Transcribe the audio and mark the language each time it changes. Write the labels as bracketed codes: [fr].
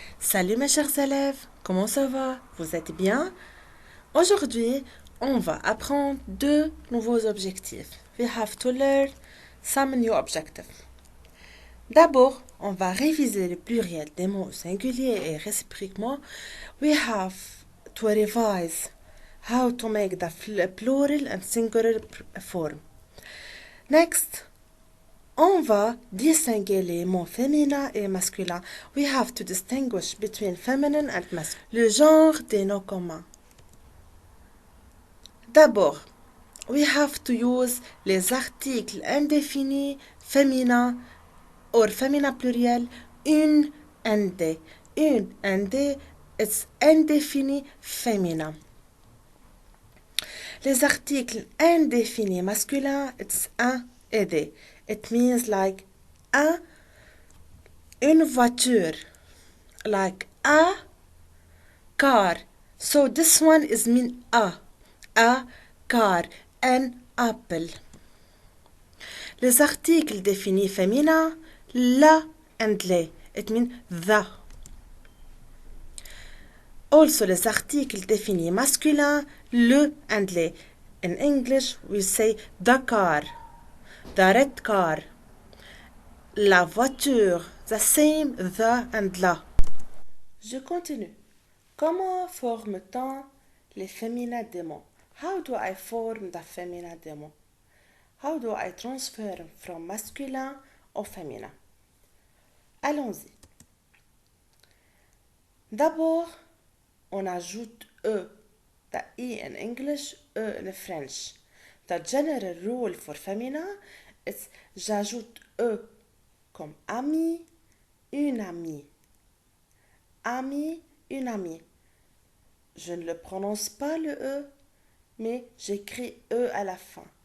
[fr] Salut mes chers élèves, comment ça va? Vous êtes bien? Aujourd'hui, on va apprendre deux nouveaux objectifs. [en] We have to learn some new objectives. [fr] D'abord, on va réviser le pluriel des mots singuliers et réciproquement. [en] We have to revise how to make the plural and singular form. [fr] Next, on va distinguer les mots féminins et masculins. [en] We have to distinguish between feminine and masculine. [fr] Le genre des noms communs. D'abord, [en] we have to use [fr] les articles indéfinis féminins or féminin pluriel une and des. Une and des is indéfini féminin. Les articles indéfinis masculins, [en] it's [fr] un et des. [en] It means like un, [fr] une voiture, [en] like a car. So this one is mean a car, an apple. [fr] Les articles définis féminins, la and les. [en] It means the. [fr] Also les articles définis masculins, le and les. [en] In English, we say the car, the red car, [fr] la voiture, [en] the same, the and la. [fr] Je continue. Comment forme-t-on les féminins des mots? [en] How do I form the féminin des mots? How do I transfer from masculin au féminin? [fr] Allons-y. D'abord, on ajoute E. [en] The E in English, E in French. The general rule for féminin is [fr] j'ajoute E comme ami, une amie. Ami, une amie. Je ne le prononce pas le E, mais j'écris E à la fin.